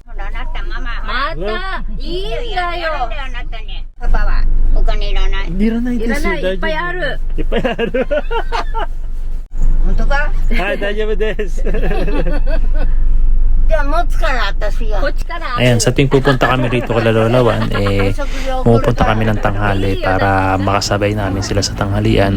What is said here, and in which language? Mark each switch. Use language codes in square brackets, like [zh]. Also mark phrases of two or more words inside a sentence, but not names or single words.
[ja] ほら、あなた、ママ。またいいんだよ。あなたに。パパはお金いらない。いらないですよ。いっぱいある。いっぱいある。本当か？はい、大丈夫です。じゃあ持つから私が。こっちから。 [tl] Ayan, sa tuwing pupunta kami rito kay Lolawan, pumupunta kami ng tanghali para makasabay namin sila sa tanghalian.